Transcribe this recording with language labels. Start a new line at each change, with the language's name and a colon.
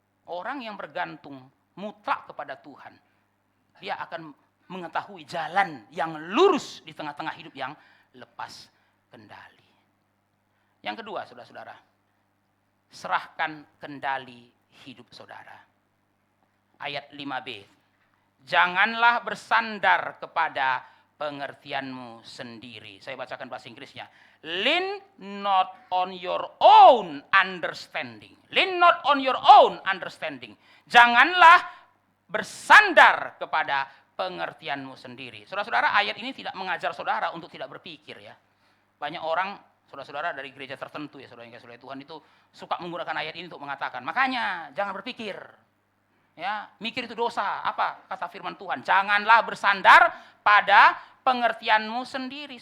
Indonesian: Orang yang bergantung mutlak kepada Tuhan, dia akan mengetahui jalan yang lurus di tengah-tengah hidup yang lepas kendali. Yang kedua, saudara-saudara, serahkan kendali hidup saudara. Ayat 5b. Janganlah bersandar kepada pengertianmu sendiri. Saya bacakan bahasa Inggrisnya.
English: Lean not on your own understanding. Lean not on your own understanding.
Indonesian: Janganlah bersandar kepada pengertianmu sendiri. Saudara-saudara, ayat ini tidak mengajar saudara untuk tidak berpikir ya. Banyak orang, saudara-saudara dari gereja tertentu ya, saudara yang kasih oleh Tuhan itu suka menggunakan ayat ini untuk mengatakan, makanya jangan berpikir. Ya, mikir itu dosa. Apa kata firman Tuhan? Janganlah bersandar pada pengertianmu sendiri.